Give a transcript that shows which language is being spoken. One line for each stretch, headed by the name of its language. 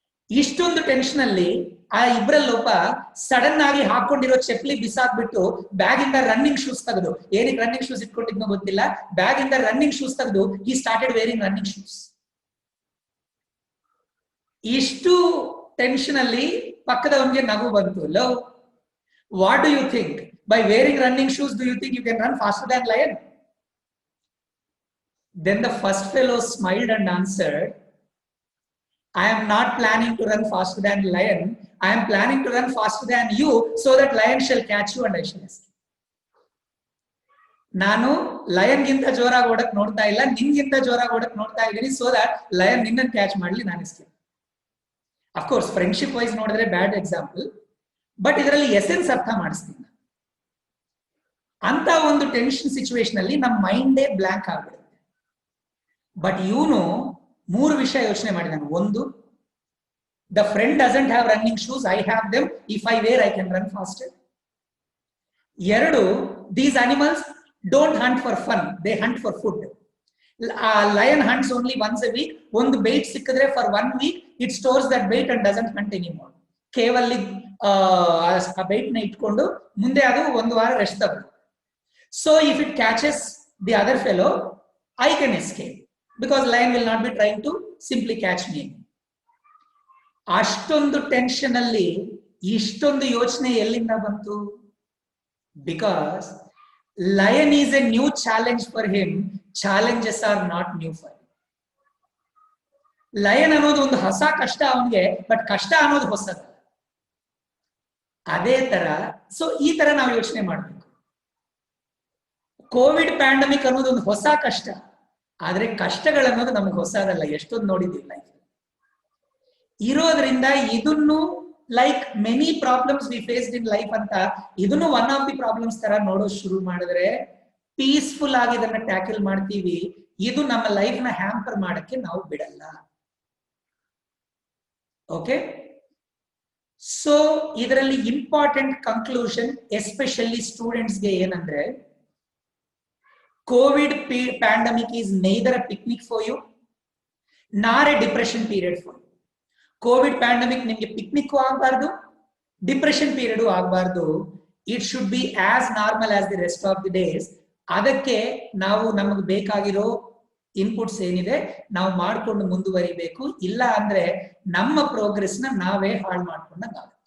Kannada: ಇಷ್ಟೊಂದು ಟೆನ್ಷನ್ ಅಲ್ಲಿ ಆ ಇಬ್ರಲ್ಲೊಬ್ಬ ಸಡನ್ ಆಗಿ ಹಾಕೊಂಡಿರೋ ಚಪ್ಪಲಿ ಬಿಸಾಕ್ಬಿಟ್ಟು ಬ್ಯಾಗ್ ಇಂದ ರನ್ನಿಂಗ್ ಶೂಸ್ ತೆಗೆದು, ಏನಕ್ಕೆ ರನ್ನಿಂಗ್ ಶೂಸ್ ಇಟ್ಕೊಂಡಿದ್ನೋ ಗೊತ್ತಿಲ್ಲ, ಬ್ಯಾಗ್ ಇಂದ ರನ್ನಿಂಗ್ ಶೂಸ್ ತೆಗೆದು ಈ
English: Started wearing running shoes.
Kannada: ಇಷ್ಟು ಟೆನ್ಷನ್ ಅಲ್ಲಿ ಪಕ್ಕದವನಿಗೆ ನಗು ಬಂತು.
English: Love, what do you think? By wearing running shoes do you think you can run faster than lion? Then the first fellow smiled and answered, I am not planning to run faster than lion. I am planning to run faster than you so that lion shall catch you and I shall escape.
Kannada: ನಾನು lion ಗಿಂತ ಜೋರಾಗಿ ಓಡಕ್ ನೋಡ್ತಾ ಇಲ್ಲ, ನಿನ್ಗಿಂತ ಜೋರಾಗಿ ಓಡಕ್ ನೋಡ್ತಾ ಇದ್ದೀನಿ,
English: so that
Kannada: lion ನಿನ್ನ catch ಮಾಡ್ಲಿ, ನಾನು ಎಸ್ಕೇಪ್. ಅಫ್ಕೋರ್ಸ್ ಫ್ರೆಂಡ್ಶಿಪ್ ವೈಸ್ ನೋಡಿದ್ರೆ ಬ್ಯಾಡ್ ಎಕ್ಸಾಂಪಲ್, ಬಟ್ ಇದರಲ್ಲಿ ಎಸೆನ್ಸ್ ಅರ್ಥ ಮಾಡಿಸ್ತೀನಿ. ಅಂತ ಒಂದು ಟೆನ್ಷನ್ ಸಿಚುವೇಶನ್ ಅಲ್ಲಿ ನಮ್ಮ ಮೈಂಡೇ ಬ್ಲಾಂಕ್ ಆಗ್ಬಿಡುತ್ತೆ.
English: but
Kannada: ಇವನು ಮೂರು ವಿಷಯ ಯೋಚನೆ ಮಾಡಿದಾನೆ. ಒಂದು,
English: The friend doesn't have running shoes, I have them, if I wear I can run faster.
Kannada: ಎರಡು,
English: These animals don't hunt for fun, they hunt for food. Lion hunts only once a week.
Kannada: ಒಂದು byte ಸಿಕ್ಕಿದ್ರೆ
English: For 1 week it stores that bite and doesn't hunt anymore.
Kannada: ಕೇವಲ ಆ byte ನ ಇಟ್ಕೊಂಡು ಮುಂದೆ ಅದು ಒಂದು ವಾರ ರೆಸ್ಟ್ ತಗೊಂಡು.
English: So if it catches the other fellow, I can escape because lion will not be trying to simply catch me.
Kannada: ಅಷ್ಟೊಂದು ಟೆನ್ಷನ್ ಅಲ್ಲಿ ಇಷ್ಟೊಂದು ಯೋಚನೆ ಎಲ್ಲಿಂದ ಬಂತು?
English: Because lion is a new challenge for him, challenges are not new for him.
Kannada: lion ಅನ್ನೋದು ಒಂದು ಹೊಸ ಕಷ್ಟ ಅವನಿಗೆ, ಬಟ್ ಕಷ್ಟ ಅನ್ನೋದು ಹೊಸದಲ್ಲ. ಅದೇ ತರ ಸೊ ಈ ತರ ನಾವು ಯೋಚನೆ ಮಾಡ್ಬೇಕು. ಕೋವಿಡ್ ಪ್ಯಾಂಡಮಿಕ್ ಅನ್ನೋದು ಒಂದು ಹೊಸ ಕಷ್ಟ, ಆದ್ರೆ ಕಷ್ಟಗಳನ್ನೋದು ನಮ್ಗೆ ಹೊಸದಲ್ಲ, ಎಷ್ಟೊಂದು ನೋಡಿದ್ದೀವಿ ಲೈಫ್ ಇರೋದ್ರಿಂದ. ಇದನ್ನು
English: like many problems we faced in life
Kannada: ಅಂತ, ಇದನ್ನು ಒನ್ ಆಫ್ ದಿ ಪ್ರಾಬ್ಲಮ್ಸ್ ತರ ನೋಡೋದು ಶುರು ಮಾಡಿದ್ರೆ ಪೀಸ್ಫುಲ್ ಆಗಿ ಇದನ್ನ ಟ್ಯಾಕಲ್ ಮಾಡ್ತೀವಿ. ಇದು ನಮ್ಮ ಲೈಫ್ ನ ಹ್ಯಾಂಪರ್ ಮಾಡಕ್ಕೆ ನಾವು ಬಿಡಲ್ಲ. ಓಕೆ, ಸೊ ಇದರಲ್ಲಿ ಇಂಪಾರ್ಟೆಂಟ್ ಕನ್ಕ್ಲೂಷನ್ ಎಸ್ಪೆಷಲಿ ಸ್ಟೂಡೆಂಟ್ಸ್ಗೆ ಏನಂದ್ರೆ,
English: COVID pandemic is neither a picnic for you nor a depression period for you.
Kannada: COVID pandemic ನಿಮಗೆ ಪಿಕ್ನಿಕ್ ಆಗಬಾರ್ದು, ಡಿಪ್ರೆಷನ್ ಪೀರಿಯಡ್ ಆಗಬಾರ್ದು.
English: It should be as normal as the rest of the days.
Kannada: ಅದಕ್ಕೆ ನಾವು ನಮಗೆ ಬೇಕಾಗಿರೋ inputs ಏನಿದೆ ನಾವು ಮಾಡ್ಕೊಂಡು ಮುಂದುವರಿಬೇಕು. ಇಲ್ಲ ಅಂದ್ರೆ ನಮ್ಮ ಪ್ರೋಗ್ರೆಸ್ ನ ನಾವೇ ಹಾಳು ಮಾಡ್ಕೊಂಡಾಗ